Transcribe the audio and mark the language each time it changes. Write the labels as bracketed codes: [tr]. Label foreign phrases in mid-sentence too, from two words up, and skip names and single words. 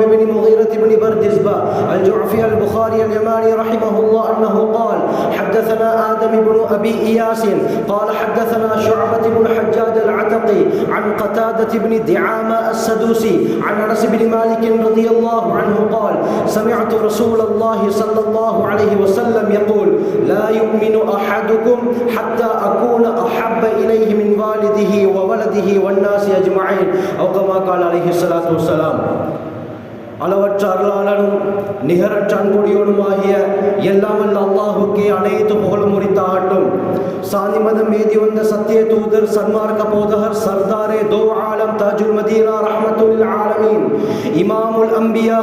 [ar] بن مغيرة بن بردزبة الجعفي البخاري اليماني رحمه الله أنه قال حدثنا آدم بن أبي إياس قال حدثنا شعبة بن حجاج العتقي عن قتادة بن دعامة السدوسي عن أنس بن مالك رضي الله عنه قال سمعت رسول الله صلى الله عليه وسلم يقول لا يؤمن أحدكم حتى أكون أحب إليه من والده وولده والناس أجمعين أو كما قال عليه الصلاة والسلام. [ta] அளவற்ற அருளாளனும் நிகரற்ற அன்புடையோனுமாகிய எல்லாம் வல்ல அல்லாஹுக்கே அனைத்து புகழும் உரித்தாகட்டும். சாந்தி மதம் மீதி வந்த சத்திய தூதர் சன்மார்க்க போதகர் [ur] سردارِ دو عالم [ar] تاج المدينة رحمة العالمين إمام الأنبياء